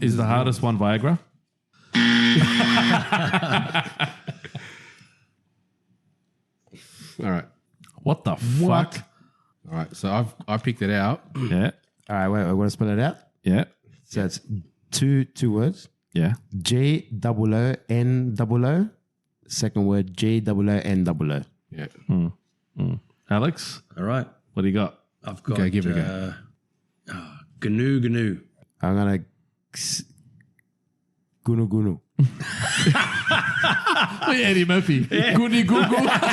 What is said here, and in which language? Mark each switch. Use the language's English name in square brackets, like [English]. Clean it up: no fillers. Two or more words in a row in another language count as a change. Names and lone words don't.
[English] Is the hardest one Viagra? All right. What the fuck? All right, so I picked it out. Yeah. All right, wait, I want to spell it out. Yeah. So it's two words. Yeah. G-O-O-N-O-O. Second word, G-O-O-N-O-O. Yeah. Alex, All right. what do you got? I've got Okay, give it a Gnu Gnu. I'm going to Gunu Gunu. Eddie Murphy. Goody Google.